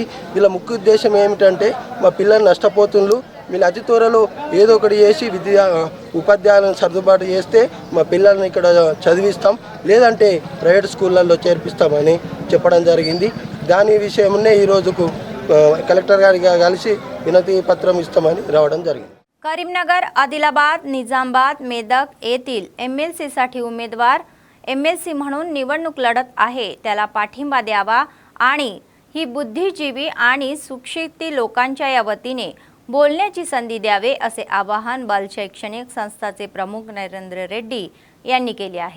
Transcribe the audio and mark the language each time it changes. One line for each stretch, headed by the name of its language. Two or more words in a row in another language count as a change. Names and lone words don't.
Telugu: వీళ్ళ ముఖ్య ఉద్దేశం ఏమిటంటే మా పిల్లలు నష్టపోతున్నారు, వీళ్ళు అతి త్వరలో ఏదో ఒకటి చేసి ఉపాధ్యాయులను సర్దుబాటు చేస్తే మా పిల్లల్ని ఇక్కడ చదివిస్తాం, లేదంటే ప్రైవేట్ స్కూళ్ళల్లో చేర్పిస్తామని చెప్పడం జరిగింది. దాని విషయమునే ఈరోజుకు కలెక్టర్ గారికి కలిసి వినతి పత్రం ఇస్తామని రావడం జరిగింది.
Marathi: करीमनगर, आदिलाबाद, निजामाबाद, मेदक येथील एमएलसीसाठी उमेदवार एमएलसी म्हणून निवडणूक लढत आहे त्याला पाठिंबा द्यावा आणि ही बुद्धिजीवी आणि सुशिक्षित लोकांच्या या वतीने बोलण्याची संधी द्यावे असे आवाहन बाल शैक्षणिक संस्थाचे प्रमुख नरेंद्र रेड्डी यांनी केले आहे.